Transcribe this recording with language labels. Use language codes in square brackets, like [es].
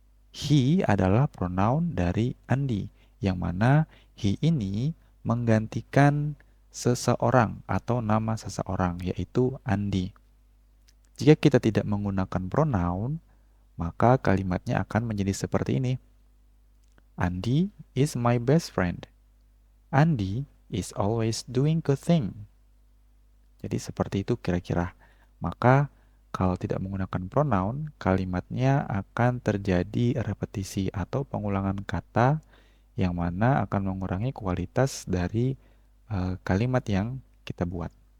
[id] He adalah pronoun dari Andy, yang mana he ini menggantikan seseorang atau nama seseorang, yaitu Andy. Jika kita tidak menggunakan pronoun, maka kalimatnya akan menjadi seperti ini. [en] Andy is my best friend. Andy is always doing good thing. [id] Jadi seperti itu kira-kira. Maka kalau tidak menggunakan pronoun, kalimatnya akan terjadi repetisi atau pengulangan kata yang mana akan mengurangi kualitas dari kalimat yang kita buat.